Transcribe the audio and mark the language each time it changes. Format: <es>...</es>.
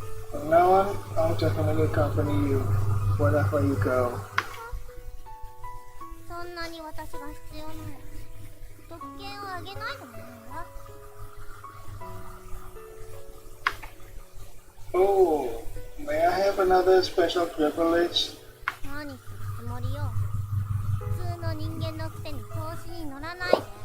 <en>From now on, I'll definitely accompany you, wherever you go.</en> <ja>そんなに私が必要なの？特権をあげないでもいいわ。</ja> <en>Oh, may I have another special privilege?</en> <ja>何するつもりよ。普通の人間のくせに調子に乗らないで。</ja>